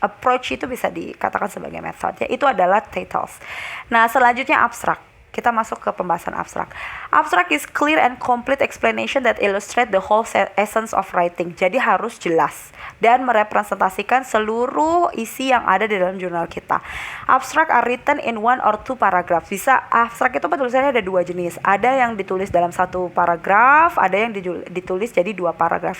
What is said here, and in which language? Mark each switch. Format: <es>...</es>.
<id>Approach itu bisa dikatakan sebagai metode ya. Itu adalah titles. Nah, selanjutnya abstrak. Kita masuk ke pembahasan abstrak.</id> <en>Abstrak is clear and complete explanation that illustrate the whole essence of writing.</en> <id>Jadi harus jelas dan merepresentasikan seluruh isi yang ada di dalam jurnal kita.</id> <en>Abstrak are written in one or two paragraph.</en> <id>Bisa abstrak itu penulisannya ada dua jenis. Ada yang ditulis dalam satu paragraf, ada yang ditulis jadi dua paragraf.</id>